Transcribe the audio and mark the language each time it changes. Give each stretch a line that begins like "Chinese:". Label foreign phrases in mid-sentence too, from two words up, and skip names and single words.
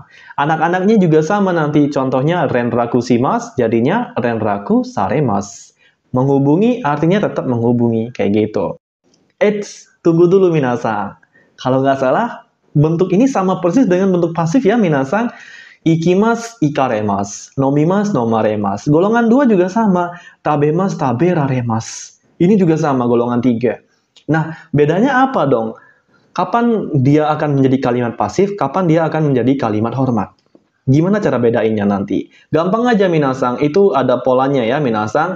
Indonesian: Anak-anaknya juga sama nanti. Contohnya
Japanese: 連絡します
Indonesian: jadinya
Japanese: 連絡されます.
Indonesian: Menghubungi artinya tetap menghubungi. Kayak gitu. Tunggu dulu minasan. Kalau nggak salah, bentuk ini sama persis dengan bentuk pasif ya minasan.
Japanese: 行きます、行かれます。飲みます、飲まれます.
Indonesian: Golongan 2 juga sama.
Japanese: 食べます、食べられます.
Indonesian: Ini juga sama, golongan 3. Nah, bedanya apa dong? Kapan dia akan menjadi kalimat pasif, kapan dia akan menjadi kalimat hormat? Gimana cara bedainnya nanti? Gampang aja minasan, itu ada polanya ya minasan.